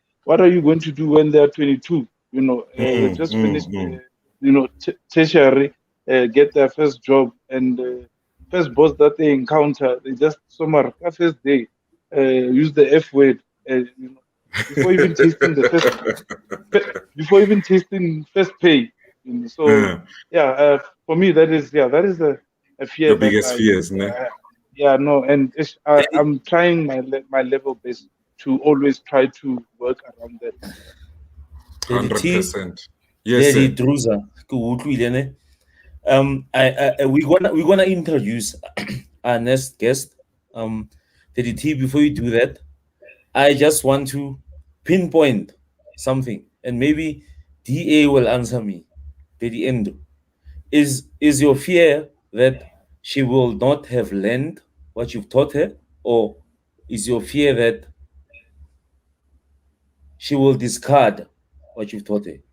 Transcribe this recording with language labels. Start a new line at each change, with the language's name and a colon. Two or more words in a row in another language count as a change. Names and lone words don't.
English: What are you going to do when they're 22? They just finished, tertiary, get their first job, and first boss that they encounter, they just somewhere first day use the F word, before even tasting the before even tasting first pay. So for me that is a fear The biggest fears, no? no, and I'm trying my level best to always try to work around that. 100%. Yes, Daddy sir.
Southern Sotho: Druza, ke utlwile ne?
English: We're gonna introduce our next guest. Daddy T, before you do that, I just want to pinpoint something, and maybe DA will answer me. Daddy Endo, is your fear that she will not have learned what you've taught her, or is your fear that she will discard what you've taught her?